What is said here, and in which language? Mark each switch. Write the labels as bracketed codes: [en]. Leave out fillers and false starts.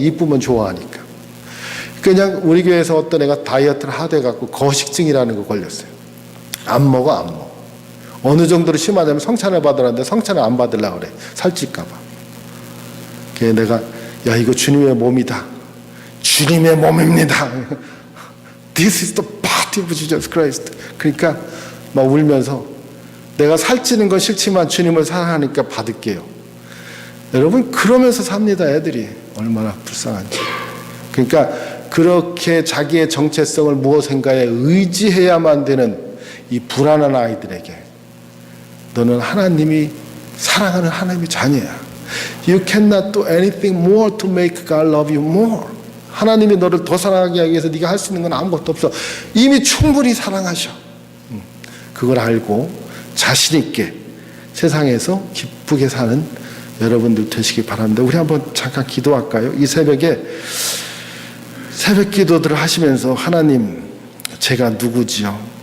[ko] 이쁘면 좋아하니까. 그냥 우리 교회에서 어떤 애가 다이어트를 하도 해갖고 거식증이라는 거 걸렸어요. 안 먹어. 어느 정도로 심하냐면 성찬을 받으라는데 성찬을 안 받으려고 그래. 살찔까 봐. 그래서 내가, 야, 이거 주님의 몸이다. 주님의 몸입니다. [en] This is the body of Jesus Christ. [ko] 그러니까 막 울면서, 내가 살찌는 건 싫지만 주님을 사랑하니까 받을게요. 여러분, 그러면서 삽니다. 애들이 얼마나 불쌍한지. 그러니까 그렇게 자기의 정체성을 무엇인가에 의지해야만 되는 이 불안한 아이들에게, 너는 하나님이 사랑하는 하나님의 자녀야. [en] You cannot do anything more to make God love you more. [ko] 하나님이 너를 더 사랑하게 하기 위해서 네가 할 수 있는 건 아무것도 없어. 이미 충분히 사랑하셔. 그걸 알고 자신 있게 세상에서 기쁘게 사는 여러분들 되시기 바랍니다. 우리 한번 잠깐 기도할까요? 이 새벽에 새벽 기도들을 하시면서, 하나님, 제가 누구지요?